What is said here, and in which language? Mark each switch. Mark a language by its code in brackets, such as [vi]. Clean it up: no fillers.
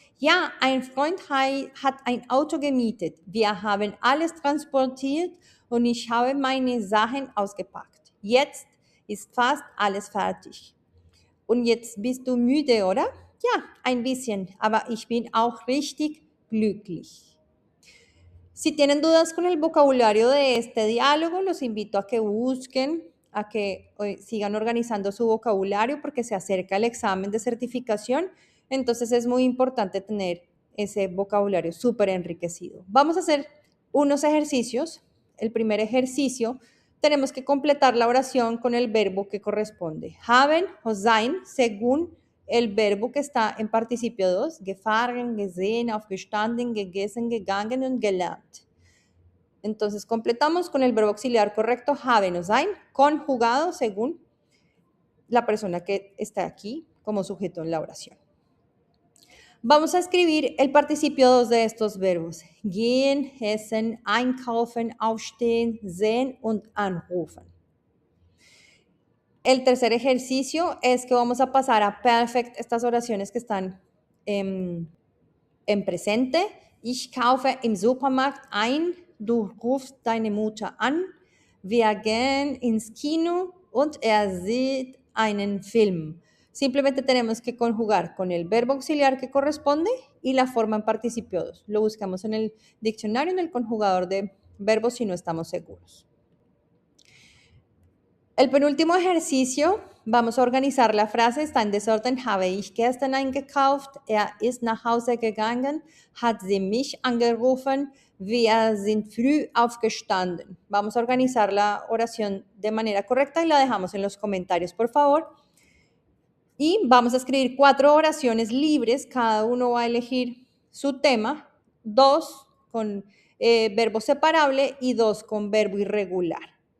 [de] Ja, ein Freund hat ein Auto gemietet. Wir haben alles transportiert und ich habe meine Sachen ausgepackt. Jetzt ist fast alles fertig. Und jetzt bist du müde, oder? Ja, ein bisschen, aber ich bin auch richtig glücklich. [es] Si tienen dudas con el vocabulario de este diálogo, los invito a que busquen, a que sigan organizando su vocabulario porque se acerca el examen de certificación. Entonces es muy importante tener ese vocabulario súper enriquecido. Vamos a hacer unos ejercicios. El primer ejercicio, tenemos que completar la oración con el verbo que corresponde. Haben o sein, según el verbo que está en participio 2, gefahren, gesehen, aufgestanden, gegessen, gegangen und gelernt. Entonces completamos con el verbo auxiliar correcto, haben o sein, conjugado según la persona que está aquí como sujeto en la oración. Vamos a escribir el participio 2 de estos verbos. Gehen, essen, einkaufen, aufstehen, sehen und anrufen. El tercer ejercicio es que vamos a pasar a perfect estas oraciones que están en presente. [de] Ich kaufe im Supermarkt ein, du rufst deine Mutter an, wir gehen ins Kino und er sieht einen Film. [es] Simplemente tenemos que conjugar con el verbo auxiliar que corresponde y la forma en participio 2. Lo buscamos en el diccionario, en el conjugador de verbos si no estamos seguros. El penúltimo ejercicio, vamos a organizar la frase, está en desorden. [de] Habe ich gestern eingekauft, ist nach Hause gegangen, hat sie mich angerufen, wir sind früh aufgestanden. [es] Vamos a organizar la oración de manera correcta y la dejamos en los comentarios, por favor. Y vamos a escribir 4 oraciones libres, cada uno va a elegir su tema, 2 con verbo separable y 2 con verbo irregular.